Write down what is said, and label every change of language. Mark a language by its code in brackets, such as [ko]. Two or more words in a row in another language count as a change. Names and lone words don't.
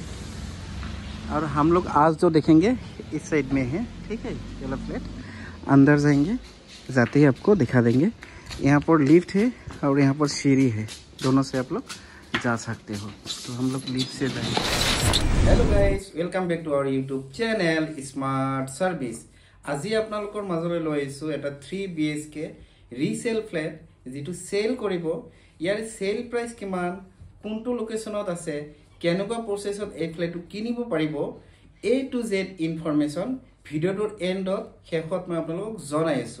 [hi] और हम लोग आज जो देखेंगे इस साइड में है, ठीक है। ये वाला फ्लैट अंदर जाएंगे, जाते ही आपको दिखा देंगे। यहाँ पर लिफ्ट है और यहाँ पर सीढ़ी है, दोनों से आप लोग जा सकते हो। तो हम लोग लिफ्ट से जाएंगे। [en] hello guys, welcome back to our YouTube channel Smart Service. [as] আজি আপোনালোকৰ মাজলৈ লৈ আহিছো এটা 3 BHK [en] resale flat [as] যেটো সেল কৰিব। ইয়াৰ [en] sale price [as] কিমান, কোনটো লোকেশনত আছে, কেনেকুৱা প্ৰসেছত এই ফ্ল্যাটটো কিনিব পাৰিব, [en] A to Z [as] ইনফৰমেশন ভিডিওটোৰ এন্ডত শেষত মই আপোনালোকক জনাই আছো।